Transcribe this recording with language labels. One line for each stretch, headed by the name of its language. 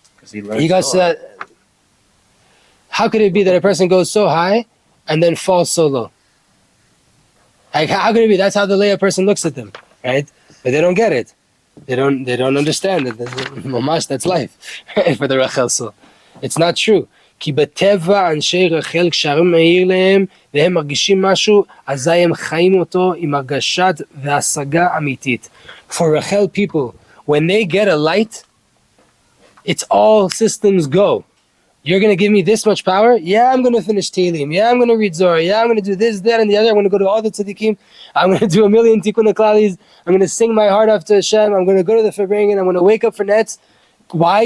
English: He got to that. How could it be that a person goes so high and then falls so low? Like, how could it be? That's how the Leah person looks at them, right? But they don't get it. They don't understand that. Mamash, that's life for the Rachel soul. It's not true.
Hebrew: כי בטבע אנשי רחל כשהרם מאיר להם והם מרגישים משהו, אזי הם חיים אותו עם הרגשת והשגה אמיתית.
English: For Rachel people, when they get a light, it's all systems go. You're going to give me this much power? Yeah, I'm going to finish Tehillim. Yeah, I'm going to read Zohar. Yeah, I'm going to do this, that, and the other. I'm going to go to all the tzaddikim. I'm going to do a million tikkun klalis. I'm going to sing my heart off to Hashem. I'm going to go to the Farbrengen. I'm going to wake up for nets. Why?